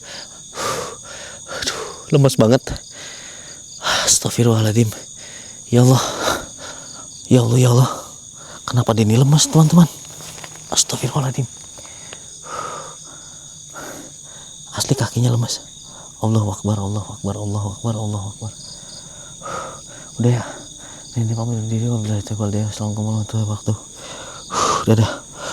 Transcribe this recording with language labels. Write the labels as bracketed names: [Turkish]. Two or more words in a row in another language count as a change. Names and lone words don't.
[Indonesian] Aduh, lemes banget. [Arabic] أستغفر الله العظيم. يا الله، يا الله، يا الله. [Indonesian] Kenapa Deni lemes teman-teman? Astagfirullahaladzim. Asli kakinya lemes. [Arabic] الله أكبر، الله أكبر، الله أكبر، الله أكبر. [Indonesian] Udah ya. Ini pamit diri. [Arabic] وبالله التوفيق والهداية. السلام عليكم ورحمة الله وبركاته. [Indonesian] Dadah.